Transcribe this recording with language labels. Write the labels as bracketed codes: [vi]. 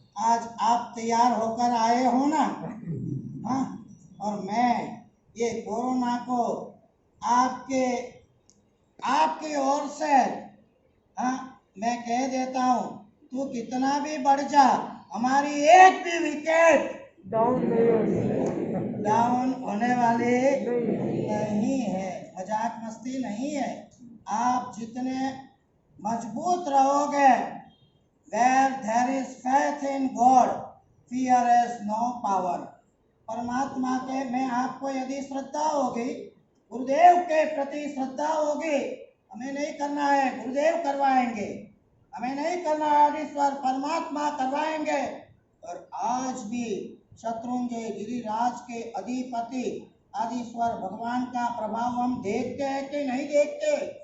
[hi] आज आप तैयार होकर आए हो ना, हाँ, और मैं ये कोरोना को आपकी ओर से, हाँ, मैं कह देता हूँ, तू कितना भी बढ़ जा, हमारी एक भी विकेट डाउन होने वाली नहीं है। मजाक मस्ती नहीं है। आप जितने मजबूत रहोगे, [en] where there is faith in God, fear has no power। [hi] परमात्मा के में आपको यदि श्रद्धा होगी, गुरुदेव के प्रति श्रद्धा होगी, हमें नहीं करना है, गुरुदेव करवाएंगे, हमें नहीं करना है, ईश्वर परमात्मा करवाएंगे। और आज भी शत्रुंजय गिरिराज के अधिपति आदिश्वर भगवान का प्रभाव हम देखते हैं कि नहीं देखते।